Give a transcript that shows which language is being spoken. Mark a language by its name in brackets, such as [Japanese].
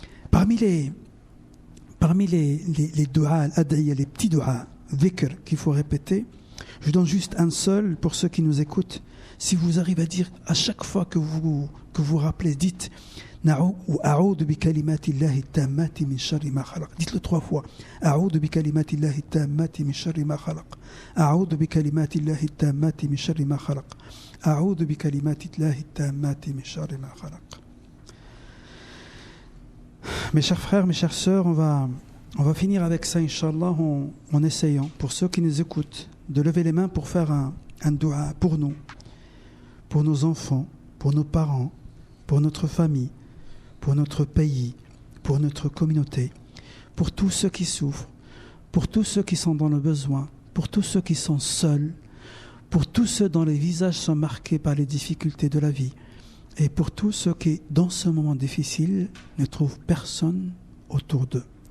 [French] Parmi les du'a, l'ad'iya, les petits du'a, dhikr qu'il faut répéter, je donne juste un seul pour ceux qui nous écoutent. Si vous arrivez à dire à chaque fois que vous rappelez, dites [Arabic] أعوذ بكلمات الله التامات من شر ما خلق. [French] Dites-le 3 fois. [Arabic] أعوذ بكلمات الله التامات من شر ما خلق. أعوذ بكلمات الله التامات من شر ما خلق. أعوذ بكلمات الله التامات من شر ما خلق. [French] Mes chers frères, mes chères sœurs, on va finir avec ça, Inch'Allah, en essayant, pour ceux qui nous écoutent, de lever les mains pour faire un dua pour nous, pour nos enfants, pour nos parents, pour notre famille, pour notre pays, pour notre communauté, pour tous ceux qui souffrent, pour tous ceux qui sont dans le besoin, pour tous ceux qui sont seuls, pour tous ceux dont les visages sont marqués par les difficultés de la vie, et pour tous ceux qui, dans ce moment difficile, ne trouvent personne autour d'eux.